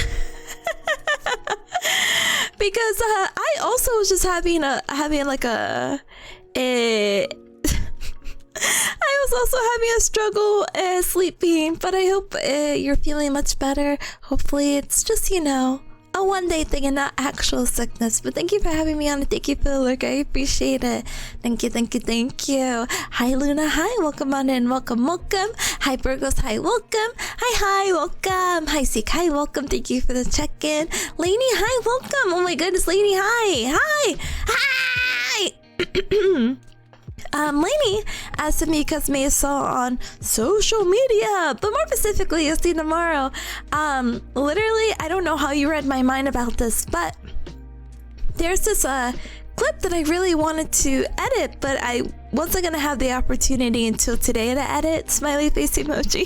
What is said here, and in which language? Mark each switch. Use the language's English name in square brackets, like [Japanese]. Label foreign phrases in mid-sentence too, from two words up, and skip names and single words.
[English] Because I also was just having like a I was also having a struggle sleeping, but I hope you're feeling much better. Hopefully it's just, you know, a one-day thing and not actual sickness. But thank you for having me on, and thank you for the look. I appreciate it. Thank you. Hi Luna, hi, welcome on in, welcome. Hi Burgos, hi, welcome. Hi, welcome. Hi Seek, hi, welcome. Thank you for the check-in. Lainey, hi, welcome. Oh my goodness, Lainey, hi. Lainey asked me because May saw on social media, but more specifically, you'll see tomorrow. Literally, I don't know how you read my mind about this, but there's this clip that I really wanted to edit, but I wasn't gonna have the opportunity until today to edit smiley face emoji.